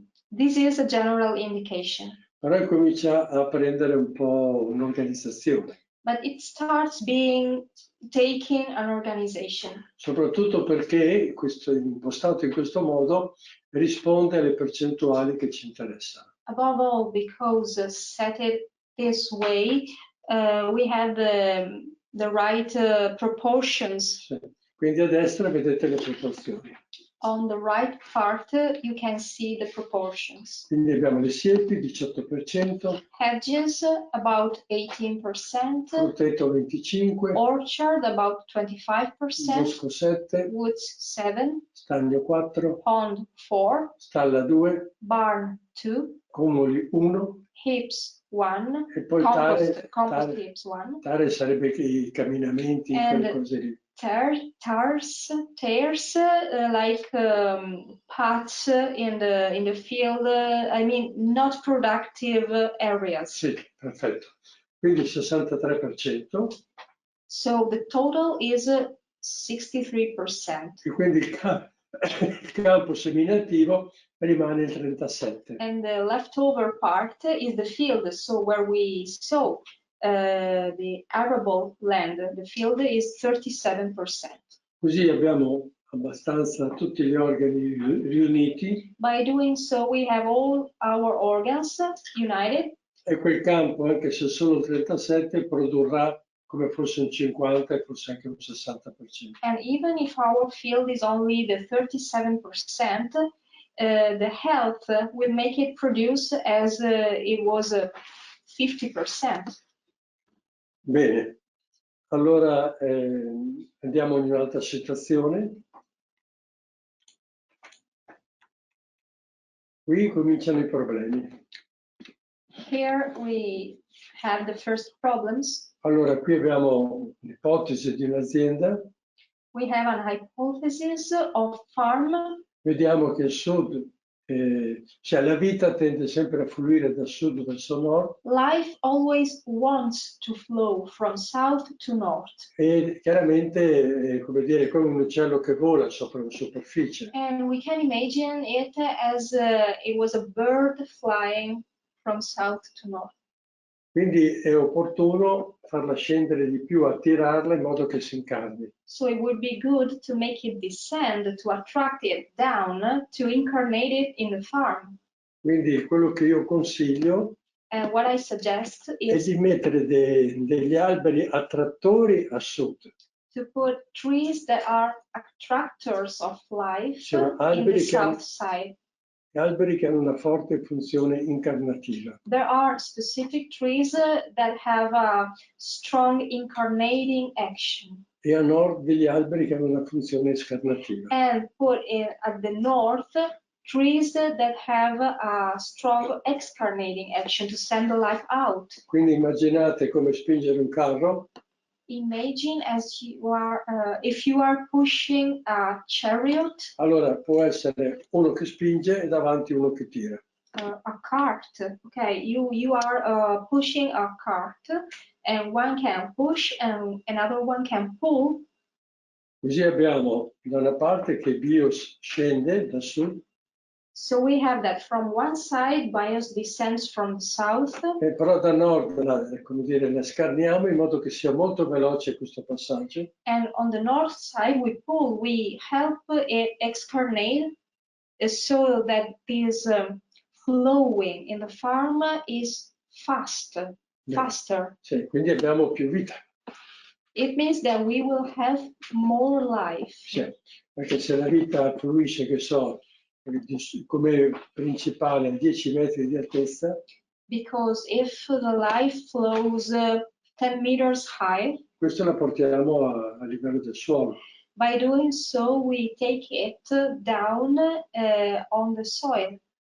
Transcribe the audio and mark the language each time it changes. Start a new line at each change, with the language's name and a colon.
English: This is a general indication.
Italian: Però comincia a prendere un po' un'organizzazione.
English: But it starts taking an organization.
Italian: Soprattutto perché questo impostato in questo modo risponde alle percentuali che ci interessano.
English: Above all, because set it this way, we have the right proportions.
Italian: Sì. Quindi a destra vedete le proporzioni.
English: On the right part, you can see the proportions.
Italian: Quindi abbiamo le siepi, 18%.
English: Hedges, about 18%.
Italian: Frutteto 25%.
English: Orchard, about 25%.
Italian: Bosco 7%.
English: Woods, 7%.
Italian: Stagno 4%.
English: Pond, 4%.
Italian: Stalla 2%.
English: Barn, 2%.
Italian: Cumuli 1%.
English: Heaps, 1%.
Italian: E poi
English: Compost heaps, 1%.
Italian: tare sarebbe i camminamenti, quelle cose lì.
English: Tears, like paths in the field, I mean not productive areas.
Italian: Sì, perfetto. Quindi 63%.
English: So the total is 63%.
Italian: E quindi il campo seminativo rimane il 37%.
English: And the leftover part is the field, so where we sow. The arable land, the field is 37%.
Italian: Così abbiamo abbastanza tutti gli organi riuniti.
English: By doing so, we have all our organs united.
Italian: E quel campo, anche se solo il 37, produrrà come fosse un 50 e forse anche un 60%.
English: And even if our field is only the 37%, the health will make it produce as it was 50%.
Italian: Bene, allora andiamo in un'altra situazione. Qui cominciano i problemi.
English: Here we have the first problems.
Italian: Allora, qui abbiamo l'ipotesi di un'azienda.
English: We have an hypothesis of farm.
Italian: Vediamo che il sud cioè la vita tende sempre a fluire da sud verso nord
English: Life always wants to flow from south to north.
Italian: e chiaramente, come dire, è come un uccello che vola sopra la superficie.
English: And we can imagine it as it was a bird flying from south to north.
Italian: Quindi è opportuno farla scendere di più, attirarla in modo che si incarni.
English: So it would be good to make it descend, to attract it down, to incarnate it in the farm.
Italian: Quindi quello che io consiglio
English: And what I suggest
Italian: è
English: is
Italian: di mettere degli alberi attrattori a sud.
English: to put trees that are attractors of life
Italian: Sono
English: in the
Italian: alberi
English: south side.
Italian: alberi che hanno una forte funzione incarnativa.
English: There are specific trees that have a strong incarnating action.
Italian: E a nord degli alberi che hanno una funzione scarnativa.
English: And put in at the north trees that have a strong excarnating action to send the life out.
Italian: Quindi immaginate come spingere un carro.
English: Imagine as you are, if you are pushing a chariot,
Italian: Allora può essere uno che spinge e davanti uno che tira.
English: a cart. Okay, you are pushing a cart, and one can push and another one can pull.
Italian: Così abbiamo da una parte che Bios scende da sud
English: So we have that from one side, bios descends from the south,
Italian: e però da nord come dire, la scarniamo in modo che sia molto veloce questo passaggio.
English: and on the north side we pull, we help it excarnate so that this flowing in the farm is faster.
Italian: Sì, quindi abbiamo più vita.
English: It means that we will have more life.
Italian: Sì, perché se la vita fluisce, che so, come principale a 10 metri di altezza,
English: Because if the life flows 10 meters high,
Italian: questo la portiamo a livello del suolo.
English: by doing so we take it down on the soil.